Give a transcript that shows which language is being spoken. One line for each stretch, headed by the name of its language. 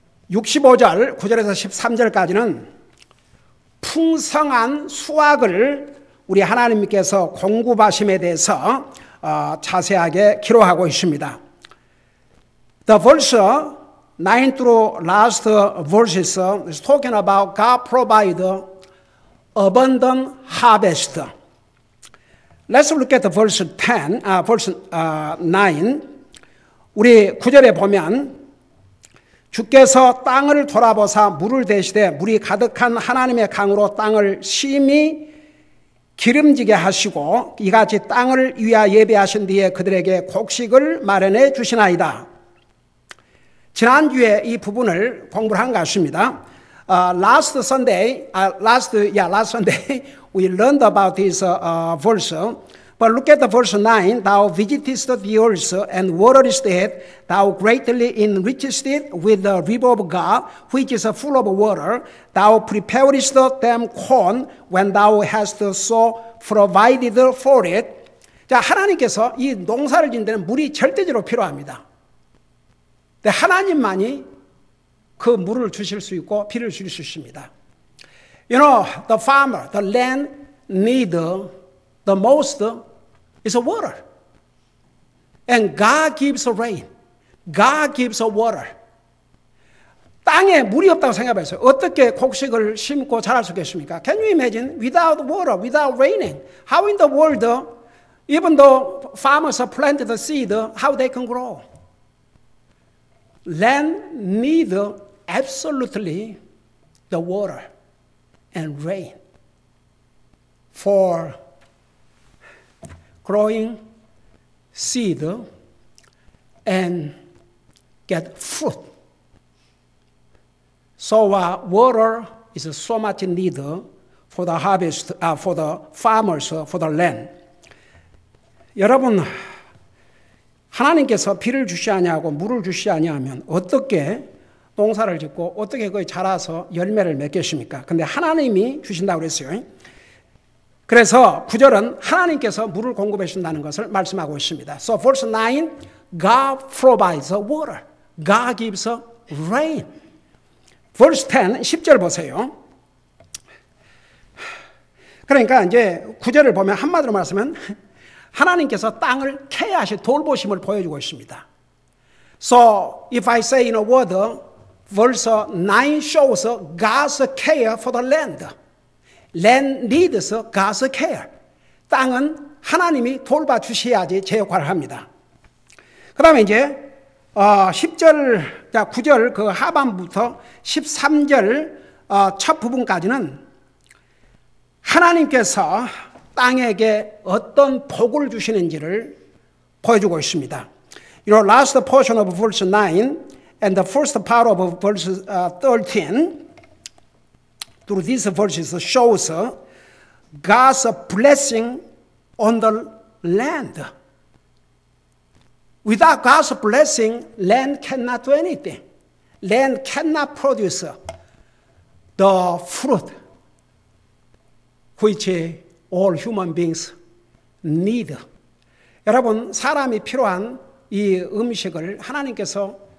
Korean: 65절 9절에서 13절까지는 풍성한 수확을 우리 하나님께서 공급하심에 대해서 자세하게 기록하고 있습니다.
English: The verse 9 through last verses is talking about God provide abundant harvest. Let's look at the verse 10, verse 9.
Korean: 우리 9절에 보면 주께서 땅을 돌아보사 물을 대시되 물이 가득한 하나님의 강으로 땅을 심히 기름지게 하시고 이같이 땅을 위하여 예배하신 뒤에 그들에게 곡식을 마련해 주시나이다. 지난주에 이 부분을 공부를 한 것 같습니다.
English: Last Sunday, we learned about this verse. But look at the verse 9. Thou visitest the earth and waterest it. Thou greatly enrichest it with the river of God, which is full of water. Thou preparest them corn when thou hast so provided for it.
Korean: 자, 하나님께서 이 농사를 짓는 데는 물이 절대적으로 필요합니다. 근데 하나님만이 그 물을 주실 수 있고 비를 주실 수 있습니다.
English: You know, the farmer, the land need the most is water. And God gives rain. God gives water.
Korean: 땅에 물이 없다고 생각해보세요. 어떻게 곡식을 심고 자랄 수 있겠습니까?
English: Can you imagine? Without water, without raining, how in the world, even though farmers planted the seed, how they can grow? Land needs absolutely the water and rain for growing seed and get fruit. So water is so much needed for the harvest, for the farmers, for the land.
Korean: 여러분, 하나님께서 비를 주시 아니하고 물을 주시 아니하면 어떻게 농사를 짓고 어떻게 그게 자라서 열매를 맺겠습니까? 근데 하나님이 주신다고 그랬어요. 그래서 9절은 하나님께서 물을 공급해 주신다는 것을 말씀하고 있습니다.
English: So verse 9, God provides water. God gives rain. Verse 10,
Korean: 10절 보세요. 그러니까 이제 9절을 보면 한마디로 말하면 하나님께서 땅을 케어하실 돌보심을 보여주고 있습니다.
English: So if I say in a word, verse 9 shows God's care for the land. Land needs God's care.
Korean: 땅은 하나님이 돌봐주셔야지 제 역할을 합니다. 그 다음에 이제 10절, 9절 그 하반부터 13절 첫 부분까지는 하나님께서 땅에게 어떤 복을 주시는지를 보여주고 있습니다.
English: You know, last portion of verse 9 and the first part of verse 13 through these verses shows God's blessing on the land. Without God's blessing, land cannot do anything. Land cannot produce the fruit which all human beings need.
Korean: 여러분, 사람이 필요한 이 음식을 하나님께서